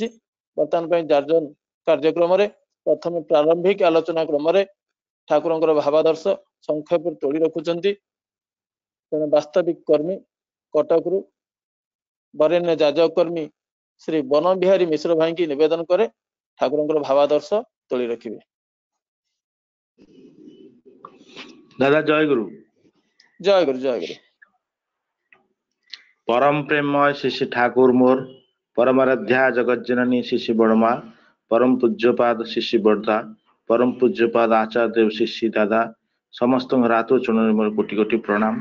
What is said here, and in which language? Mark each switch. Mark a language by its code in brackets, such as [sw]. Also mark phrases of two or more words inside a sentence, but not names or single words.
[or] ବର୍ତ୍ତମାନ ପାଇଁ ଯାଜନ କାର୍ଯ୍ୟକ୍ରମରେ ପ୍ରଥମ ପ୍ରାରମ୍ଭିକ ଆଲୋଚନା କ୍ରମରେ ଠାକୁରଙ୍କର ଭାବାଦର୍ଶ ସଂକ୍ଷେପ ତୋଳି ରଖୁଛନ୍ତି। ଜଣେ ବାସ୍ତବିକ କର୍ମୀ କଟକରୁ ବରେଣ୍ୟ ଯାଜକ କର୍ମୀ ଶ୍ରୀ ବନ ବିହାରୀ ମିଶ୍ର ଭାଇଙ୍କୁ ନିବେଦନ କରେ ଠାକୁରଙ୍କର ଭାବାଦର୍ଶ ତୋଳି ରଖିବେ। ଦାଦା ଜୟ ଗୁରୁ। ଜୟ ଗୁରୁ ଜୟ ଗୁରୁ। ପରମ ପ୍ରେମମୟ ଶ୍ରୀ ଶ୍ରୀ ଠାକୁର ମୋର, ପରମାରାଧ୍ୟା ଜଗତ ଜନନୀ ଶ୍ରୀ ଶ୍ରୀ ବଡ଼ମା, ପରମ ପୂଜ୍ୟପାଦ ଶ୍ରୀ ଶ୍ରୀ ବଡ଼ଦା, ପରମ ପୂଜ୍ୟପାଦ ଆଚାର୍ଯ୍ୟ ଦେବ ଶ୍ରୀ ଶ୍ରୀ ଦାଦା, ସମସ୍ତ ରାତୁଳ ଚରଣେ ମୋର କୋଟି କୋଟି ପ୍ରଣାମ।